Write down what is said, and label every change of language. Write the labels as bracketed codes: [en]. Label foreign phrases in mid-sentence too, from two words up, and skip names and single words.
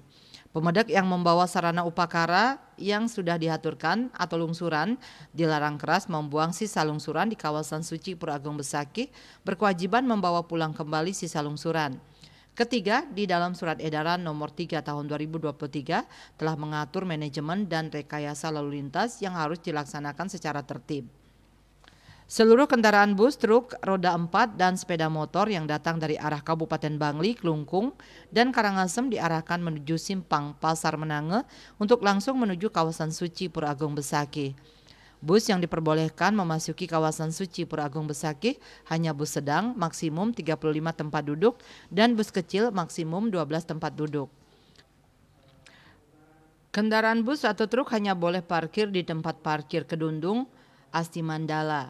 [id] Pemedak yang membawa sarana upakara yang sudah diaturkan atau lungsuran dilarang keras membuang sisa lungsuran di kawasan suci Pura Agung Besakih, berkewajiban membawa pulang kembali sisa lungsuran. Ketiga, di dalam surat edaran nomor 3 tahun 2023 telah mengatur manajemen dan rekayasa lalu lintas yang harus dilaksanakan secara tertib. Seluruh kendaraan bus, truk, roda 4, dan sepeda motor yang datang dari arah Kabupaten Bangli, Klungkung, dan Karangasem diarahkan menuju Simpang Pasar Menange untuk langsung menuju kawasan suci Pura Agung Besakih. Bus yang diperbolehkan memasuki kawasan suci Pura Agung Besakih hanya bus sedang maksimum 35 tempat duduk dan bus kecil maksimum 12 tempat duduk. Kendaraan bus atau truk hanya boleh parkir di tempat parkir Kedundung, Asti Mandala.